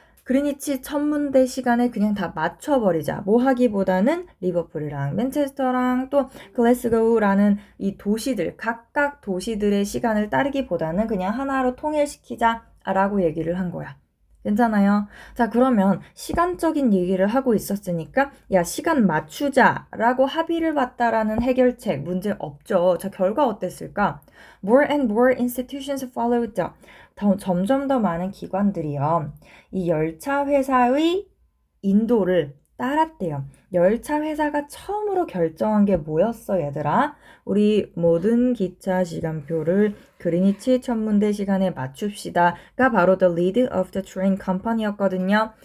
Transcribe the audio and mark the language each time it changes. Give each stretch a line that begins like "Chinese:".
Korean: 그리니치 천문대 시간에 그냥 다 맞춰버리자. 뭐 하기보다는 리버풀이랑 맨체스터랑 또 글래스고우라는 이 도시들, 각각 도시들의 시간을 따르기보다는 그냥 하나로 통일시키자라고 얘기를 한 거야. 괜찮아요? 자, 그러면 시간적인 얘기를 하고 있었으니까 야, 시간 맞추자라고 합의를 봤다라는 해결책 문제 없죠. 자, 결과 어땠을까?
English: More and more institutions followed.
Korean: 점점 더 많은 기관들이요, 이 열차 회사의 인도를 따랐대요. 열차 회사가 처음으로 결정한 게 뭐였어, 얘들아? 우리 모든 기차 시간표를 그리니치 천문대 시간에 맞춥시다가 바로
English: the lead of the train company
Korean: 였거든요.